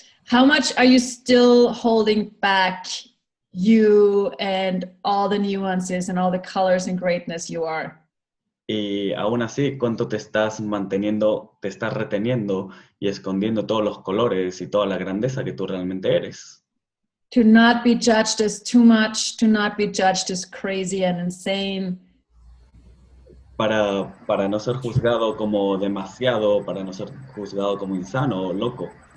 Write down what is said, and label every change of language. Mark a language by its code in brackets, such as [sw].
[en] How much are you still holding back you and all the nuances and all the colors and greatness you are? [es] Y aún así, ¿cuánto te estás manteniendo, te estás reteniendo y escondiendo todos los colores y toda la grandeza que tú realmente eres? [en] To not be judged as too much, to not be judged as crazy and insane. [es] Para no ser juzgado como demasiado, para no ser juzgado como insano o loco.